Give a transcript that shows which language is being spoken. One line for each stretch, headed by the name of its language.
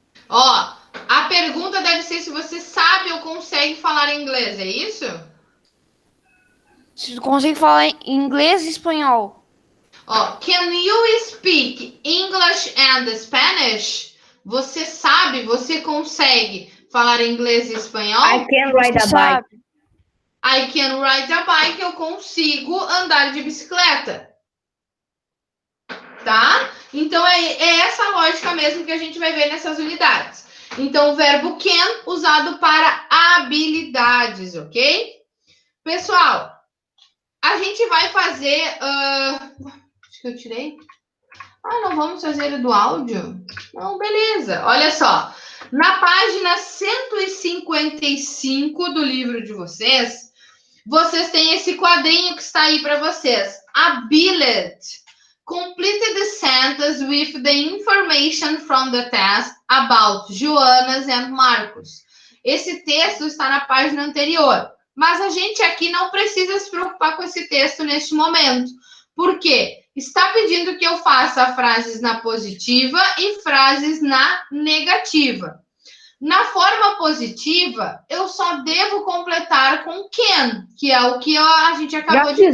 Portuguese: Ó, a pergunta deve ser se você sabe ou consegue falar inglês, é isso? Se tu consegue falar em inglês e espanhol.
English: Ó, can you speak English and Spanish?
Portuguese: Você sabe, você consegue falar inglês e espanhol?
English: I can ride a
Portuguese: Sabe?
English: bike. I can ride a bike,
Portuguese: eu consigo andar de bicicleta. Tá? Então, é essa lógica mesmo que a gente vai ver nessas unidades. Então, o verbo can usado para habilidades, ok? Pessoal, a gente vai fazer... acho que eu tirei. Ah, não vamos fazer do áudio? Não, beleza. Olha só. Na página 155 do livro de vocês, vocês têm esse quadrinho que está aí para vocês.
English: Ability. Complete the sentence with the information from the test about Joanas and Marcos.
Portuguese: Esse texto está na página anterior, mas a gente aqui não precisa se preocupar com esse texto neste momento. Por quê? Está pedindo que eu faça frases na positiva e frases na negativa. Na forma positiva, eu só devo completar com can, que é o que a gente acabou de ver.